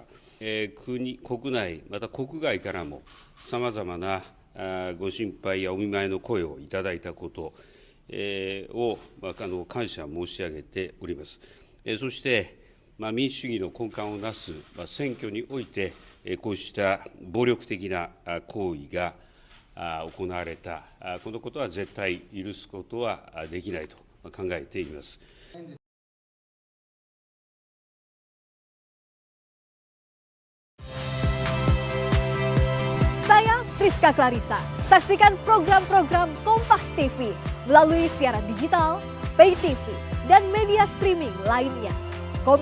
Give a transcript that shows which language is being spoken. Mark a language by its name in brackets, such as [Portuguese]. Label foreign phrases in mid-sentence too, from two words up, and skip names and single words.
[Japanese] 国内、また国外からもさまざまなご心配やお見舞いの声をいただいたことを感謝申し上げております。そして、民主主義の根幹をなす選挙において、こうした暴力的な行為が行われた、このことは絶対許すことはできないと考えています。 [Indonesian] Saya Friska Clarissa. Saksikan program-program Kompas TV melalui siaran digital, pay TV, dan media streaming lainnya.